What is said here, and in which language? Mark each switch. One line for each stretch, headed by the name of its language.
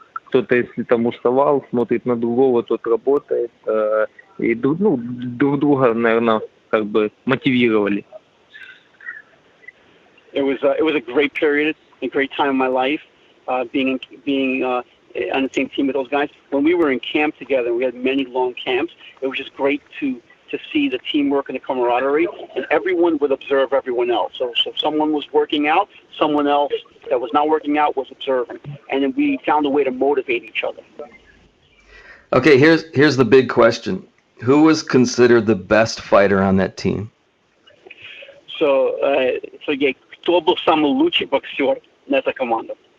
Russian: Кто-то, если там уставал, смотрит на другого, тот работает, и друг друга, наверное, как бы мотивировали.
English: It was a great period, a great time in my life, being on the same team with those guys. When we were in camp together, we had many long camps. It was just great to see the teamwork and the camaraderie, and everyone would observe everyone else. So if someone was working out, someone else that was not working out was observing, and then we found a way to motivate each other. Okay, here's the big question. Who was considered the best fighter on that team? So
Russian: кто был самый лучший боксер на этой команде?